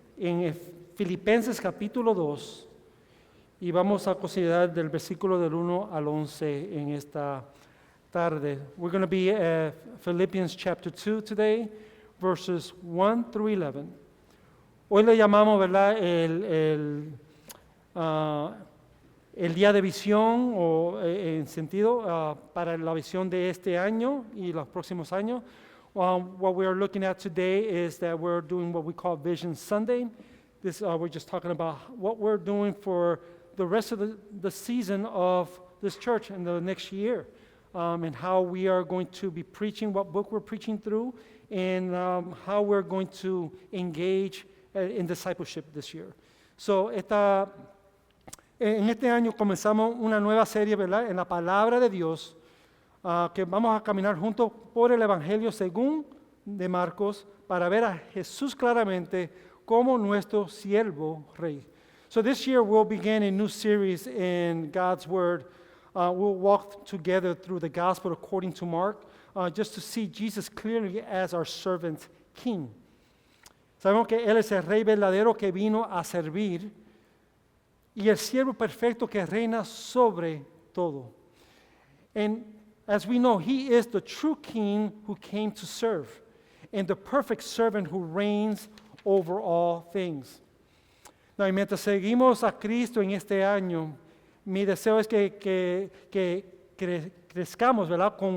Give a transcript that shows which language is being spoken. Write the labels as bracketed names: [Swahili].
[Spanish] en Filipenses capítulo 2 y vamos a considerar del versículo del 1 al 11 en esta tarde. [English] We're going to be at Philippians chapter 2 today, verses 1 through 11. [Spanish] Hoy le llamamos, ¿verdad?, el día de visión, o en sentido para la visión de este año y los próximos años. [English] What we are looking at today is that we're doing what we call Vision Sunday. We're just talking about what we're doing for the rest of the season of this church in the next year, and how we are going to be preaching, what book we're preaching through, and how we're going to engage in discipleship this year. [Spanish] So, en este año comenzamos una nueva serie, ¿verdad?, en la palabra de Dios, que vamos a caminar juntos por el Evangelio según de Marcos para ver a Jesús claramente como nuestro siervo rey. [English] So this year we'll begin a new series in God's Word. We'll walk together through the Gospel according to Mark, just to see Jesus clearly as our servant king. [Spanish] Sabemos que Él es el rey verdadero que vino a servir y el siervo perfecto que reina sobre todo. [English] And as we know, He is the true king who came to serve and the perfect servant who reigns over all things. [Spanish] Now, y mientras seguimos a Cristo en este año, mi deseo es que crezcamos, ¿verdad?